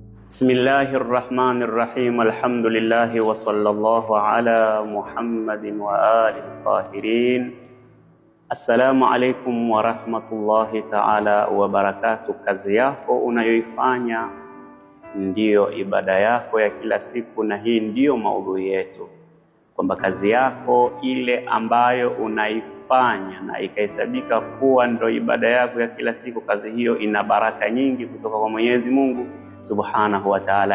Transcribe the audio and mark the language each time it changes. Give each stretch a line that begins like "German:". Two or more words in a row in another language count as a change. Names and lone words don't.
Arabic: بسم الله الرحمن الرحيم. الحمد لله وصلى الله على محمد وآله الطاهرين. السلام عليكم ورحمة الله تعالى وبركاته.
Swahili: Kazi yako unayoifanya ndiyo ibada yako ya kila siku, na hii ndiyo maudhui yetu, kwamba kazi yako ile ambayo unaifanya na ikahesabika kuwa ndio ibada yako ya kila siku, kazi hiyo ina baraka nyingi kutoka kwa Mwenyezi Mungu
Arabic: سبحانه وتعالى.